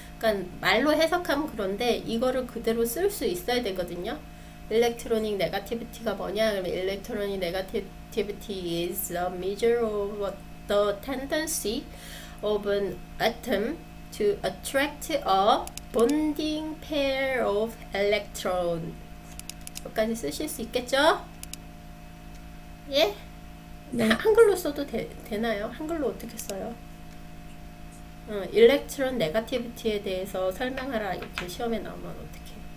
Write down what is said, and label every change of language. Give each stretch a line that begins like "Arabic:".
Korean: 그러니까 말로 해석하면 그런데 이거를 그대로 쓸 수 있어야 되거든요. Electronic negativity가 뭐냐?
English: 그러면 electronic negativity is a measure of the tendency of an atom to attract a bonding pair of electrons.
Korean: 여기까지 쓰실 수 있겠죠? 예? 네. 한글로 써도 되나요? 한글로 어떻게 써요? 일렉트론 네거티비티에 대해서 설명하라 이렇게 시험에 나오면 어떻게?